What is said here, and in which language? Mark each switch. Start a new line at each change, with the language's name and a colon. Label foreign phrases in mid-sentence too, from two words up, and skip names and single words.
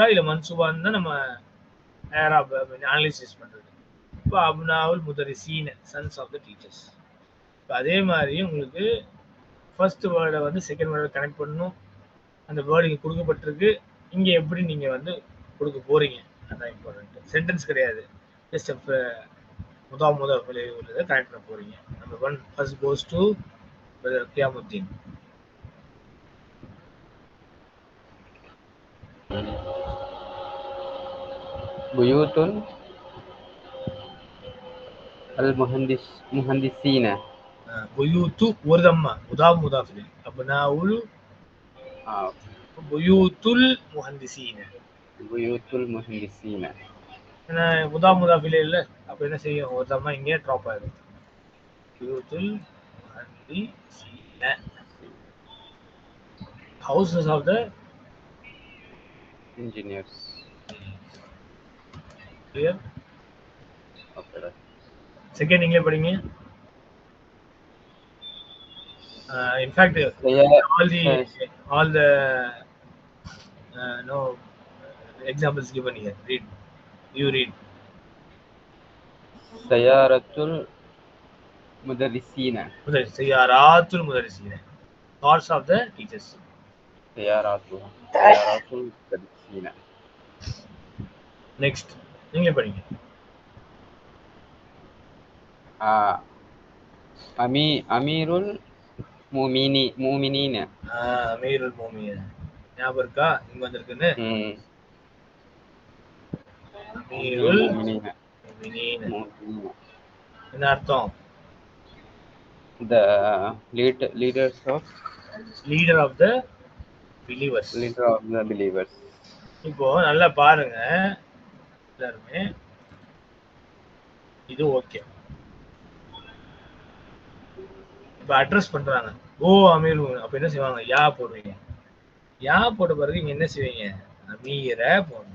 Tamil: இல்லை மன்சூபான்னு தான் நம்ம அனலைசிஸ் பண்ணுறது இப்போ
Arabic: أبناء المدرسين
English: sons of the teachers
Tamil: இப்போ அதே மாதிரி உங்களுக்கு
English: first word
Tamil: வந்து
English: second word
Tamil: கனெக்ட் பண்ணணும் அந்த வேர்டு இங்கே கொடுக்கப்பட்டிருக்கு இங்கே எப்படி நீங்கள் வந்து கொடுக்க போகிறீங்க அதுதான்
English: important sentence
Tamil: கிடையாது ஜஸ்ட் முதல் உள்ளதை கனெக்ட் பண்ண போகிறீங்க
English: number 1 first goes to
Tamil: கியாமுத்தீன்
Arabic: بيوت المهندسين.
Tamil: بيوت ஒரு தம்மா
Arabic: مضاف مضاف إليه. அப்னாஉல் بيوت المهندسين. بيوت المهندسين.
Tamil: ஏன்னா
Arabic: مضاف مضاف إليه
Tamil: இல்ல, அப்ப என்ன செய்யும், ஒரு தம்மா இங்கே ட்ராப் ஆயிடும்.
Arabic: بيوت المهندسين.
English: Houses of the engineers. clear? Okay, right.
Tamil: செகண்ட் நீங்களே படிங்க.
English: In fact, all the no examples given here. Read. You read.
Arabic: سيارة المدرسين. سيارات المدرسين.
English: Cars of the teachers.
Arabic: سيارات المدرسين.
Tamil: Next. நீங்களே படிங்க.
Arabic: أمير المؤمنين. أمير المؤمنين.
Tamil: ஞாபகம் இருக்கா இங்க வந்திருக்குன்னு?
Arabic: أمير المؤمنين.
Tamil: என்ன அர்த்தம்?
English: The leader of the believers. Leader of the believers.
Tamil: இப்போ நல்லா பாருங்க எல்லாருமே, இது ஓகே. இப்ப அட்ரஸ் பண்றாங்க, ஓ அமீர், அப்ப என்ன செய்வாங்க, யா போடுவீங்க. யா போட்ட பிறகு இங்க என்ன செய்வீங்க, அமீர போடணும்.